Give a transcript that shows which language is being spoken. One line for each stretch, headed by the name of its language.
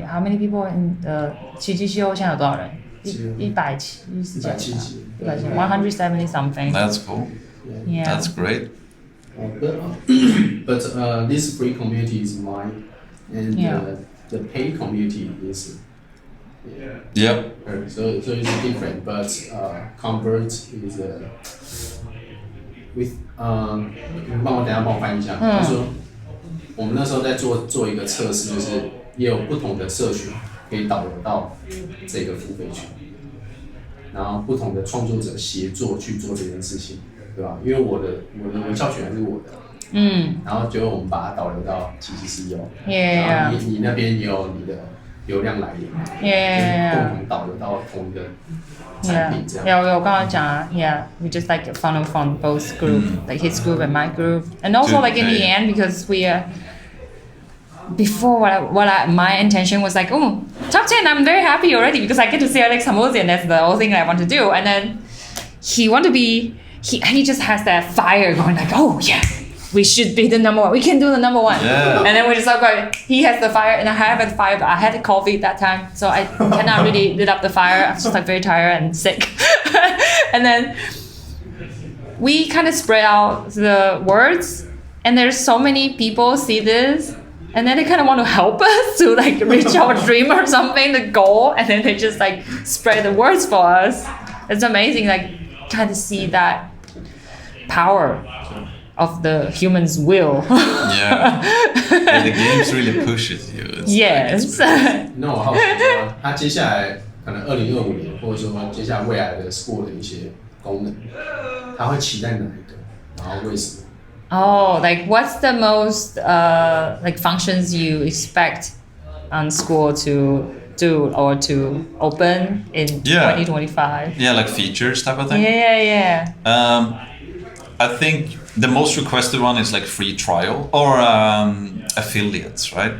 English: How many people in the
Chinese: 奇迹秀现在有多少人？
English: 170 170 something. That's cool. Yeah. That's great. But this free community is mine, and the paid community is. Yep. So it's different, but convert is with
Chinese: 你帮我等一下帮我翻译一下，就是说我们那时候在做一个测试，就是也有不同的社群可以导流到这个付费群，然后不同的创作者协作去做这件事情，对吧？因为我的文教权还是我的，然后结果我们把它导流到其实是有，然后你那边也有你的流量来源，共同导流到同一个产品这样。我刚刚讲啊
English: we just like funnel from both group, like his group and my group, and also like in the end because we before my intention was like, oh, top 10, I'm very happy already because I get to see Alex Hamosian. That's the whole thing I want to do. And then he just has that fire going like, oh yeah, we should be the number one. We can do the number one. Yeah. And then we just like, he has the fire and I have the fire, but I had coffee that time. So I cannot really lit up the fire. I was just like very tired and sick. And then we kind of spread out the words and there's so many people see this. And then they kind of want to help us to like reach our dream or something, the goal. And then they just like spread the words for us. It's amazing, like kind of see that power of the human's will. Yeah, the games really pushes you. Yes.
Chinese: 那我好奇说，他接下来可能2025年，或者说接下来未来的 Skool 的一些功能，他会期待哪一个？然后为什么？
English: Oh, like what's the most like functions you expect on Skool to do or to open in 2025? Yeah, like features type of thing. Yeah. I think the most requested one is like free trial or affiliates, right?